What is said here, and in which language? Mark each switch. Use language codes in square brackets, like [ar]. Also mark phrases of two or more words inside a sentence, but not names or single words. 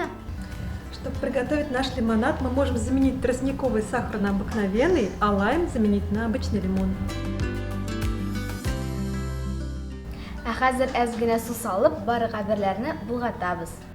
[ru] Чтобы приготовить наш лимонад, мы можем заменить тростниковый сахар на обыкновенный, а лайм заменить на обычный лимон. [tt] Хәзер әз генә су салып, бары габерләрне булгатабыз.